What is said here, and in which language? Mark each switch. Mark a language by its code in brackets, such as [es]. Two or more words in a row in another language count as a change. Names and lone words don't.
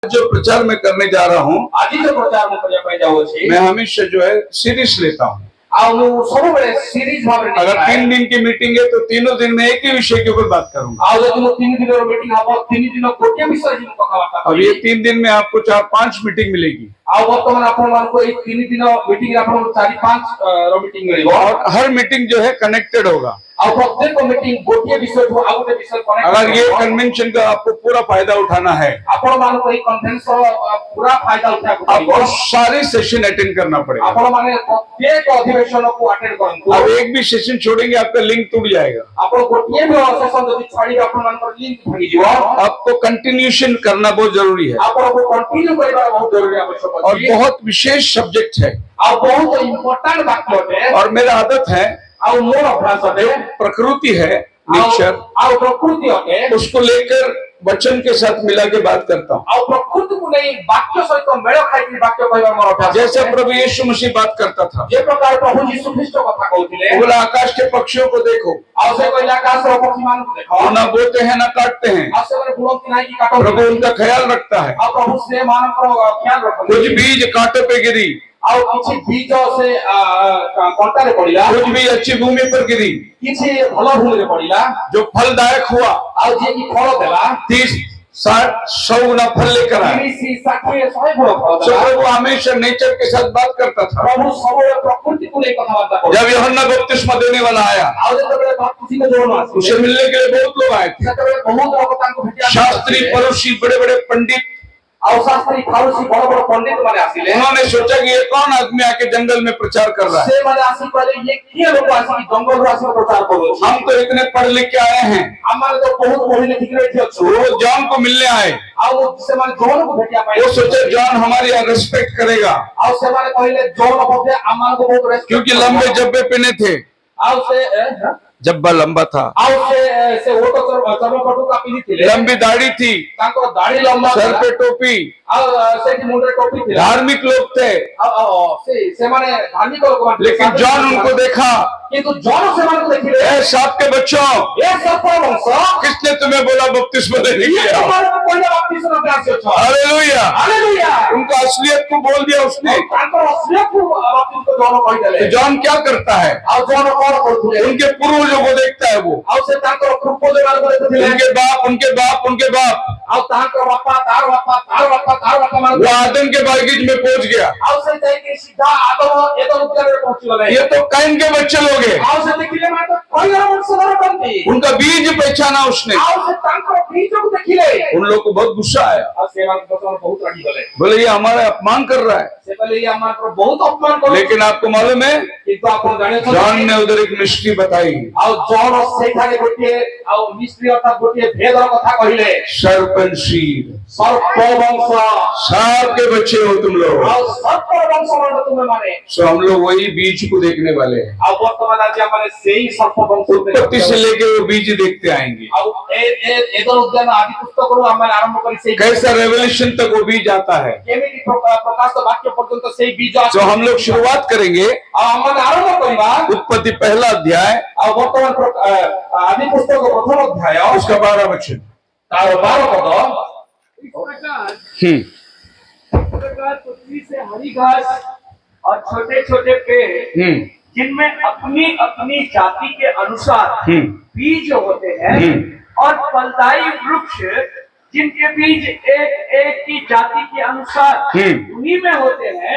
[hi] जो प्रचार मैं करने जा रहा हूँ, आज जो प्रचार में [or] କରିବା ପାଇଁ ଯାଉଅଛି [hi] मैं हमेशा जो है सीरीज लेता हूँ। [or] ଆଉ ମୁଁ ସବୁବେଳେ ସିରିଜ ଭାବରେ [hi] अगर 3 दिन की मीटिंग है तो तीनों दिन में एक ही विषय के ऊपर बात करूंगा। [or] ଆଉ ଯଦି ମୁଁ 3 ଦିନର ମିଟିଂ ହବ 3 ଦିନ ଗୋଟିଏ ବିଷୟରେ ମୁଁ କଥାବାର୍ତ୍ତା [hi] अब ये 3 दिन में आपको 4-5 मीटिंग मिलेगी [or] ଆଉ ବର୍ତ୍ତମାନ ଆପଣମାନଙ୍କୁ ଏଇ 3 ଦିନ ମିଟିଂ ଆପଣଙ୍କୁ 4-5 ର ମିଟିଂ ମିଳିବ [hi] और हर मीटिंग जो है कनेक्टेड होगा। [or] ଆଉ ପ୍ରତ୍ୟେକ ମିଟିଂ ଗୋଟିଏ ବିଷୟକୁ ଆଉ ଗୋଟେ ବିଷୟ କନେକ୍ଟ [hi] अगर ये कन्वेंशन का आपको पूरा फायदा उठाना है, [or] ଆପଣମାନଙ୍କୁ ଏଇ କନଫରେନ୍ସର ପୁରା फायदा ଉଠାବାକୁ [hi] आपको [or] ପଡ଼ିବ। [hi] सारे सेशन अटेंड करना पड़ेगा। [or] ଆପଣମାନେ ପ୍ରତ୍ୟେକ ଅଧିବେଶନକୁ अटेंड କରନ୍ତୁ। [hi] अब एक भी सेशन छोड़ेंगे आपका लिंक टूट जाएगा। [or] ଆପଣ ଗୋଟିଏ ବି ସେସନ ଯଦି ଛାଡ଼ିବେ ଆପଣଙ୍କର ଲିଙ୍କ ଭାଙ୍ଗିଯିବ। [hi] आपको कंटिन्यूएशन करना बहुत जरूरी है [or] ଆପଣଙ୍କୁ କଣ୍ଟିନ୍ୟୁ କରିବା ବହୁତ ଜରୁରୀ आवश्यक [hi] और [or] ଅଛି। [hi] बहुत विशेष सब्जेक्ट है। [or] ଆଉ ବହୁତ इंपोर्टेंट ବାକ୍ୟ ଅଟେ। [hi] और मेरा आदत है, [or] ଆଉ ମୋର ଅଭ୍ୟାସ ଅଟେ, [hi] प्रकृति है, नेचर, [or] ଆଉ ପ୍ରକୃତି ଅଟେ, [hi] उसको लेकर वचन के साथ मिला के बात करता हूँ। [or] ଆଉ ପ୍ରକୃତିକୁ ନେଇ ବାକ୍ୟ ସହିତ ମେଳ ଖାଇକି बाक्य କହିବା ମୋର ଅଭ୍ୟାସ। [hi] जैसे प्रभु यीशु मसीह बात करता था, [or] ଯେ ପ୍ରକାର ପ୍ରଭୁ ଯୀଶୁ ଖ୍ରୀଷ୍ଟ କଥା କହୁଥିଲେ, [hi] वो बोला आकाश के पक्षियों को देखो, [or] ଆଉ ସେ କହିଲେ ଆକାଶର ପକ୍ଷୀମାନଙ୍କୁ ଦେଖ, [hi] वो ना बोते हैं ना काटते हैं, [or] ଆଉ ସେମାନେ ବୁଣନ୍ତି ନାହିଁ କି କାଟନ୍ତି [hi] प्रभु [or] ନାହିଁ। [hi] उनका ख्याल रखता है। [or] ଆଉ ପ୍ରଭୁ ସେମାନଙ୍କର ଖ୍ୟାଲ ରଖନ୍ତି। [hi] कुछ बीज कांटों पे गिरी, [or] ଆଉ କିଛି ବୀଜ ସେ କଣ୍ଟାରେ ପଡ଼ିଲା, [hi] कुछ बीज अच्छी भूमि पर गिरी, [or] କିଛି ଭଲ ଭୂମିରେ ପଡ଼ିଲା, [hi] जो फलदायक हुआ, [or] ଆଉ ଯିଏ କି ଫଳ ଦେଲା [hi] 30-60-100 गुना फल लेकर आया। [or] 30-60-100 ଗୁଣ ଫଳ [hi] तो [or] ଦେଲା। [hi] प्रभु हमेशा नेचर के साथ बात करता था। [or] ପ୍ରଭୁ ସବୁବେଳେ ପ୍ରକୃତିକୁ ନେଇ କଥାବାର୍ତ୍ତା କରୁଥିଲେ। [hi] जब यूहन्ना बपतिस्मा देने वाला आया, [or] ଆଉ ଯେତେବେଳେ ବାପ୍ତିସ୍ମ ଯୋଉନ ଆସିଲେ, [hi] उसे मिलने के लिए बहुत लोग आए थे। [or] ସେତେବେଳେ ବହୁତ ଲୋକ ତାଙ୍କୁ ଭେଟିବାକୁ [hi] शास्त्री, [or] ଆସିଲେ। [hi] फरीसी, बड़े बड़े पंडित, [or] ଆଉ ଶାସ୍ତ୍ରୀ ଫାରୁସୀ ବଡ ବଡ ପଣ୍ଡିତ ମାନେ ଆସିଲେ। [hi] उन्होंने सोचा कि ये कौन आदमी आके जंगल में प्रचार कर रहा है। [or] ସେମାନେ ଆସି କହିଲେ ଇଏ କିଏ ଲୋକ ଆସିକି ଜଙ୍ଗଲରୁ ଆସିକି ପ୍ରଚାର କରୁଛି। [hi] हम तो इतने पढ़ लिख के आए हैं। [or] ଆମମାନେ ତ ବହୁତ ପଢି ଲେଖିକି ଏଠି ଅଛୁ। [hi] वो जॉन को मिलने आए, [or] ଆଉ ସେମାନେ ଜୋନକୁ ଭେଟିବା ପାଇଁ [hi] वो सोचे जॉन हमारी रेस्पेक्ट करेगा [or] ଆଉ ସେମାନେ କହିଲେ ଜୋନ ବୋଧେ ଆମମାନଙ୍କୁ ବହୁତ ରେସ୍ପେକ୍ଟ [hi] क्योंकि लंबे जब्बे पहने थे, [or] ଆଉ ସେ [hi] जब्बा लंबा था, [or] ଆଉ ସେ ଓଟ ଚର୍ମପଟୁକା ପିନ୍ଧିଥିଲେ। [hi] लंबी दाढ़ी थी, [or] ତାଙ୍କର ଦାଢି ଲମ୍ବା [hi] सर [or] ଥିଲା। [hi] पे टोपी, [or] ଆଉ ସେଠି ମୁଣ୍ଡରେ ଟୋପି ଥିଲା। [hi] धार्मिक लोग थे। [or] ସେମାନେ ଧାର୍ମିକ ଲୋକମାନେ। [hi] लेकिन जॉन उनको देखा, [or] କିନ୍ତୁ ଜନ ସେମାନଙ୍କୁ ଦେଖିଲେ। [hi] ए सांप के बच्चों, [or] ଏ ସର୍ପ ବଂଶ [hi] किसने तुम्हें बोला बपतिस्मा देने के लिए आओ? [or] ତୁମମାନଙ୍କୁ କହିଲେ ବାପ୍ତିସ୍ମ ନେବାକୁ ଆସିଅଛ। [hi] हालेलुया। [or] ହାଲେଲୁୟା। [hi] उनका असलियत को बोल दिया उसने। [or] ତାଙ୍କର ଅଶ୍লীଳକୁ ବାପ୍ତିସ୍ମ ଜନ କହିଦେଲେ। [hi] तो जॉन क्या करता है? [or] ଆଉ ଜନ କଣ କରୁଥିଲେ? [hi] उनके पूर्वजों को देखता है वो, [or] ଆଉ ସେ ତାଙ୍କର ପୂର୍ବଜମାନଙ୍କୁ ଦେଖୁଥିଲେ। [hi] उनके बाप, उनके बाप, उनके बाप। [or] ଆଉ ତାଙ୍କର ବାପା ତାର ବାପା ତାର ବାପା ତାର ବାପା [hi] वो [or] ମାନଙ୍କୁ। [hi] आदम के बागीच में पहुंच गया। [or] ଆଉ ସେ ଯାଇକି ସିଧା ଆଦମ ଏଦମ ଉଦ୍ୟାନରେ ପହଞ୍ଚିଗଲେ। [hi] ये तो कैन के बच्चे लोग हैं। [or] ଆଉ ସେ ଦେଖିଲେ ମାନେ କହିବାର ବଂଶଧର କହନ୍ତି। [hi] उनका बीज पहचाना उसने। [or] ଆଉ ସେ ତାଙ୍କର ବୀଜକୁ ଦେଖିଲେ। [hi] उन लोग को बहुत गुस्सा आया, [or] ଆଉ ସେମାନଙ୍କ ବହୁତ ରାଗିଗଲେ। [hi] बोले ये हमारा अपमान कर रहा है। [or] ସେ କହିଲେ ଇଏ ଆମମାନଙ୍କର ବହୁତ ଅପମାନ କରୁଛି। [hi] लेकिन आपको मालूम है, [or] କିନ୍ତୁ ଆପଣ ଜାଣିଛନ୍ତି [hi] जॉन ने उधर एक मिस्ट्री बताई। [or] ଆଉ ଜନ ସେଇଠାରେ ଗୋଟିଏ ଆଉ ମିସ୍ତ୍ରୀ ଅର୍ଥାৎ ଗୋଟିଏ ଭେଦର କଥା କହିଲେ। [hi] सर्पन सीड, [or] ସର୍ପ ବଂଶ [hi] सांप के बच्चे हो तुम लोग। [or] ଆଉ ସର୍ପର ବଂଶ ମାନେ ତୁମେ ମାନେ। [hi] सो हम लोग वही बीज को देखने वाले हैं। [or] ଆଉ ବର୍ତ୍ତମାନ ଆଜି ଆମେ ସେଇ ସର୍ପ ବଂଶ [hi] उत्पत्ति से लेके वो बीज देखते आएंगे, [or] ଆଉ ଏଦର ଉଦ୍ୟାନ ଆଦି ପୁସ୍ତକରୁ ଆମେ ଆରମ୍ଭ କରି ସେଇ [hi] कैसा रेवलेशन तक वो बीज आता है। [or] କେମିତି ପ୍ରକାଶ ବାକ୍ୟ ପର୍ଯ୍ୟନ୍ତ ସେଇ ବୀଜ [hi] तो हम लोग शुरुआत करेंगे [or] ଆଉ ଆମେ आरंभ କରିବା। [hi] उत्पत्ति पहला अध्याय, [or] ଆଉ ବର୍ତ୍ତମାନ ଆଦି ପୁସ୍ତକ ପ୍ରଥମ ଅଧ୍ୟାୟ [hi] उसका 12 वचन। [or] ତାର 12 ପଦ। [hi] इस प्रकार पृथ्वी से हरी घास और छोटे छोटे पेड़ जिनमें अपनी अपनी जाति के अनुसार बीज होते हैं और फलदायी वृक्ष जिनके बीज एक एक की जाति के अनुसार उन्हीं में होते हैं